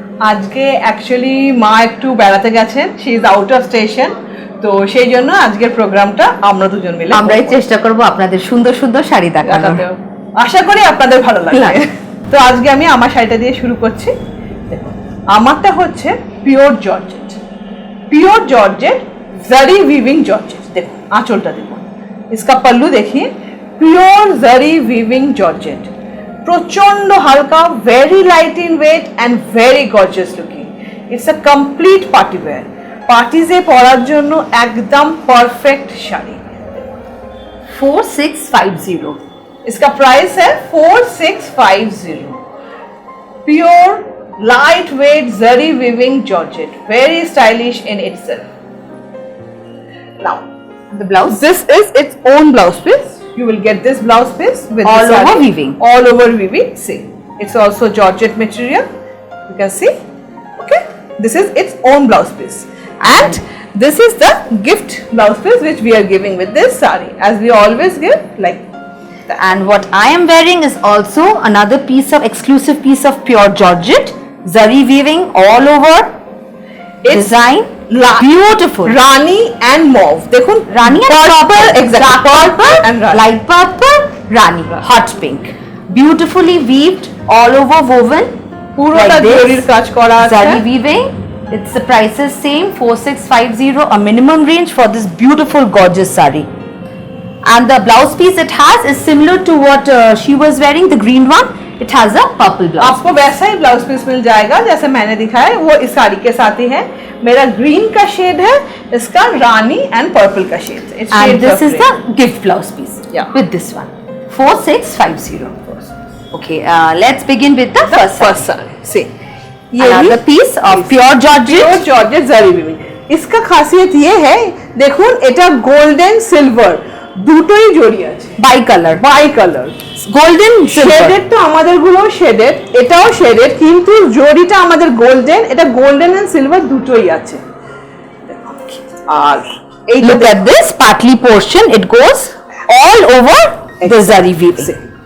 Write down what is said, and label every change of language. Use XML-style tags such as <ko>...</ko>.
<bn>আজকে অ্যাকচুয়ালি মা একটু বেড়াতে গেছেন,</bn> <en>she is out of station,</en> <bn>তো সেই জন্য আজকের প্রোগ্রামটা আমরা দুজন মিলে আমরাই চেষ্টা করব আপনাদের সুন্দর সুন্দর শাড়ি দেখানোর। আশা করি আপনাদের ভালো লাগবে। তো আজকে আমি আমার শাড়িটা দিয়ে শুরু করছি। আমারটা হচ্ছে পিওর জর্জেট, পিওর জর্জেট জারি উইভিং জর্জেট। দেখুন আঁচলটা দেখুন,</bn> <hi>इसका पल्लू देखिए,</hi> <en>pure zari weaving georgette,</en> <hi>प्रचंड हल्का,</hi> <en>Very light in weight and very gorgeous looking. It's a complete party wear,</en> <bn>पार्टीजे পরার জন্য একদম परफेक्ट শাড়ি।</bn> <hi>4650 इसका प्राइस है 4650।</hi> <en>Pure light weight zari weaving georgette, very stylish in itself. Now the blouse, this is its own blouse piece. You will get this blouse piece with all the over saree. weaving. All over weaving. See, it's also georgette material. You can see. Okay, this is its own blouse piece, and this is the gift blouse piece which we are giving with this saree, as we always give like that. and what I am wearing is also another piece of exclusive piece of pure georgette, zari weaving all over. It's design beautiful, Rani and mauve.</en> <hi>देखो</hi> <en>Rani and purple, exactly, purple and Rani. light purple, Rani, hot pink, beautifully weaved, all over woven,</en> <bn>পুরোটা জরির কাজ করা আছে।</bn> <en>zari weaving. It's the price is same, 4650, a minimum range for this beautiful gorgeous sari. And the blouse piece it has is similar to what she was wearing, the green one. It has a purple blouse.</en> <hi>आपको वैसा ही blouse piece मिल जाएगा जैसे मैंने दिखाया है, वो इस साड़ी के साथ ही है। मेरा ग्रीन का शेड है, इसका रानी एंड पर्पल का शेड है।</hi> <en>And this is the gift blouse piece. Yeah. With this one, 4650. Okay, let's begin with the first</en> <hi>sari.</hi> <en>See,</en> <hi>ये</hi> <en>another piece of pure georgette. Pure georgette zari weaving.</en> <hi>इसका खासियत ये है,</hi> <bn>দেখুন এটা গোল্ডেন সিলভার দুটোই জড়ি আছে,</bn> <en>Bi color,</en> <bn>by colour.</bn> <en>golden silver.</en> <bn>Shaded তো আমাদের গুলো শেডেড, এটাও শেডেড, কিন্তু জড়িটা আমাদের গোল্ডেন, এটা গোল্ডেন এন্ড সিলভার দুটোই আছে। আর এই</bn> <en>Look at this partly portion. It goes all over the zari weaving.</en>